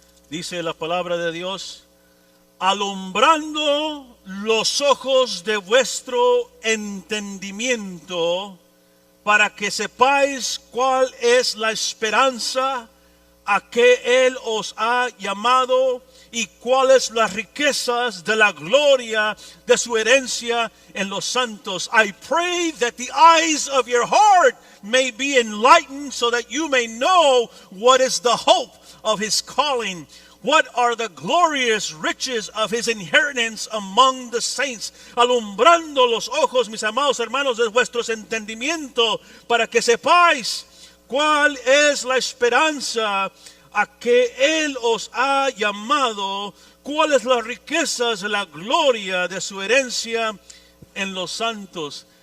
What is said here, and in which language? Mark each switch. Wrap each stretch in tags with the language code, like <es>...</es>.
<es>Dice la palabra de Dios: alumbrando los ojos de vuestro entendimiento, para que sepáis cuál es la esperanza a que Él os ha llamado y cuáles las riquezas de la gloria de su herencia en los santos.</es> <en>I pray that the eyes of your heart may be enlightened, so that you may know what is the hope of his calling, what are the glorious riches of his inheritance among the saints.</en> <es>Alumbrando los ojos, mis amados hermanos, de vuestros entendimientos, para que sepáis cuál es la esperanza a que Él os ha llamado, cuáles las riquezas de la gloria de su herencia en los santos.</es>